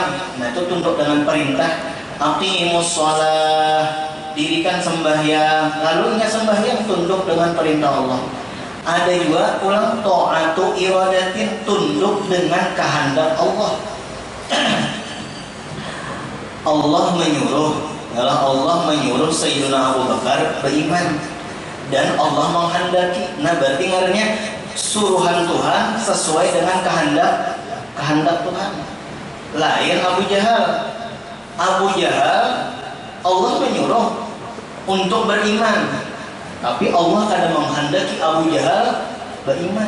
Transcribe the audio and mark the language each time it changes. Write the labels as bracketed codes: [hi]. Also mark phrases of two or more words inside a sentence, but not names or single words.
[id] Nah itu tunduk dengan perintah. [ar] Aqimus shalah, [id] dirikan sembahyang, lalu inya sembahyang tunduk dengan perintah Allah. Ada juga ulang [ar] ta'atu iradatin, [id] tunduk dengan kehendak Allah. Allah menyuruh Sayyidina Abu Bakar beriman dan Allah menghendaki. Nah berarti ngarannya suruhan Tuhan sesuai dengan kehendak Tuhan. Lain Abu Jahal Allah menyuruh untuk beriman, tapi Allah kadang menghendaki Abu Jahal beriman.